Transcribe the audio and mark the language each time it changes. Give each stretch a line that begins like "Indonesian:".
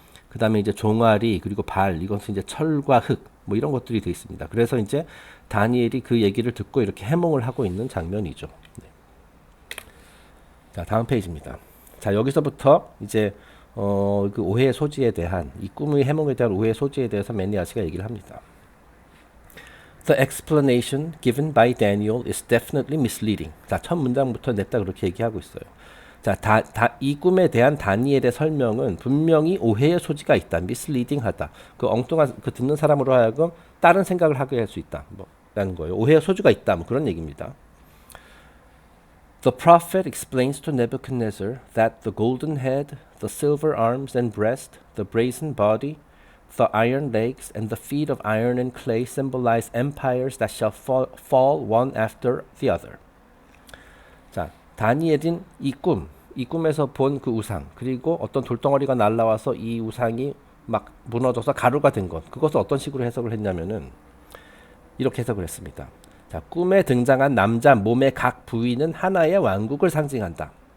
Korean: 그 다음에 이제 종아리 그리고 발, 이것은 이제 철과 흙 뭐 이런 것들이 되어 있습니다. 그래서 이제 다니엘이 그 얘기를 듣고 이렇게 해몽을 하고 있는 장면이죠. 네. 자, 다음 페이지입니다. 자, 여기서부터 이제 그 오해의 소지에 대한, 이 꿈의 해몽에 대한 오해의 소지에 대해서 매니아스가 얘기를 합니다.
English: The explanation given by Daniel is definitely misleading.
Korean: 자, 첫 문장부터 냈다 그렇게 얘기하고 있어요. 자, 이 꿈에 대한 다니엘의 설명은 분명히 오해의 소지가 있다. misleading하다. 그 엉뚱한 그 듣는 사람으로 하여금 다른 생각을 하게 할 수 있다. 라는 거예요. 오해의 소지가 있다. 뭐 그런 얘기입니다.
English: The prophet explains to Nebuchadnezzar that the golden head, the silver arms and breast, the brazen body, the iron legs, and the feet of iron and clay symbolize empires that shall fall one after the other.
Korean: 자, 다니엘은 이 꿈에서 본 그 우상, 그리고 어떤 돌덩어리가 날라와서 이 우상이 막 무너져서 가루가 된 것. 그것을 어떤 식으로 해석을 했냐면은 이렇게 해석을 했습니다. 자, 꿈에 등장한 남자 몸의 각 부위는 하나의 왕국을 상징한다.